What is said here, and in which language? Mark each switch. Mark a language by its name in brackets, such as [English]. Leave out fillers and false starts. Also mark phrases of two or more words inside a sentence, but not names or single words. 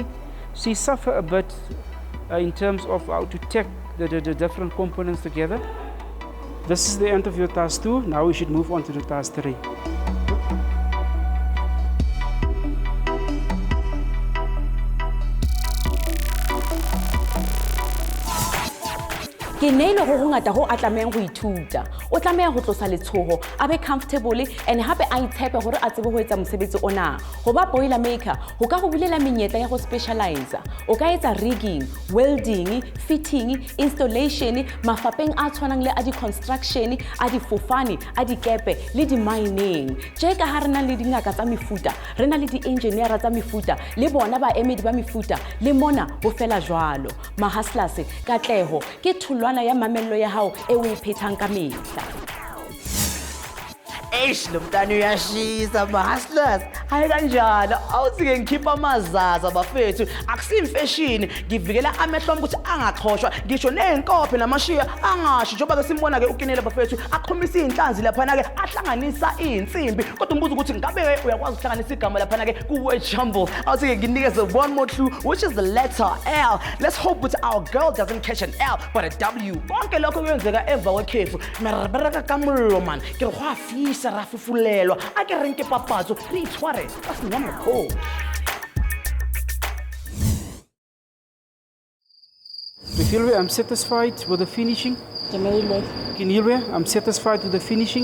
[English] She suffered a bit in terms of how to tack the different components together. This is the end of your task 2. Now we should move on to the task 3. [Southern Sotho] Keneilwe go ngata go a tlameng go ithuta o tlameya go tlosa letshogo a be comfortable and hape a itshepe gore a tsebe go etsa mosebetsi ona go ba boilermaker go ka go bulela menyetla ya go specialize o ka etsa [English] rigging, welding, fitting, installation [Southern Sotho] mafapeng a tshwanang le a di construction a di fofane a di kepe le di mining je ka ha rena le dingaka tsa mefuta rena le di engineer tsa mefuta le bona ba emedi ba mefuta le mona bo fela jwalo ma hustlers katlego ke thulwana ya mamello ya hao e o iphethang ka mehla. [Zulu] Eish, lo mntana uyashisa ma hustlers. hayi kanjalo awuthi-ke ngikhipha amazaza bafethu akusimfeshini ngivikela amehlo ami ukuthi angachoshwa ngisho ney'nkophe namashiya angashi njengoba-ke simbona-ke uKeneilwe bafethu aqhumisa iy'nhlanzi laphana-ke ahlanganisa iy'nsimbi kodwa umbuzo ukuthi ngabe uyakwazi ukuhlanganisa igama laphana-ke kuwe-jumble awuthi-ke nginikeze [English] one more clue which is the letter L. Let's hope that our girl doesn't catch an L but a W. [Zulu] Konke lokho kuyenzeka emva kwekhefu [Southern Sotho] merabera ka mollo man ke re go a fisa ra fufulelwa a ke renke papatso re itshware ka senyama go. [English] Keneilwe, I'm satisfied with the finishing. Keneilwe, I'm satisfied with the finishing.